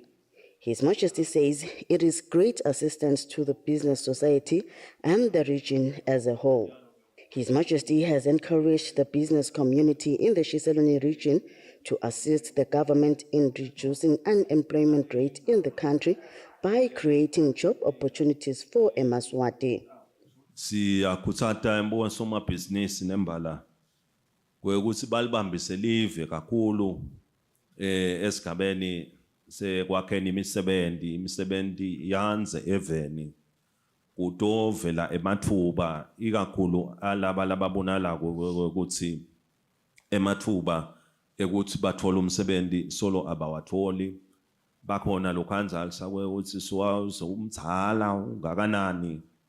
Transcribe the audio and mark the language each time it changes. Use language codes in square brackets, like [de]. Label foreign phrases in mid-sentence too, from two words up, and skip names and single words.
[en] His Majesty says it is great assistance to the business society and the region as a whole. His Majesty has encouraged the business community in the Kusile region to assist the government in reducing unemployment rate in the country by creating job opportunities for Eswatini. [ss] Siyakhuthaza embongisomabhizinisi nembala kwekuthi balibambise live kakhulu esigabeni sekwakheni imisebenzi yanze eveni kutovela emathuba ikakhulu alaba lababonalako ukuthi emathuba ekuthi bathola umsebenzi solo abawatholi bakhona lokhanzali sakwe ukuthi siwazi umthala ungakanani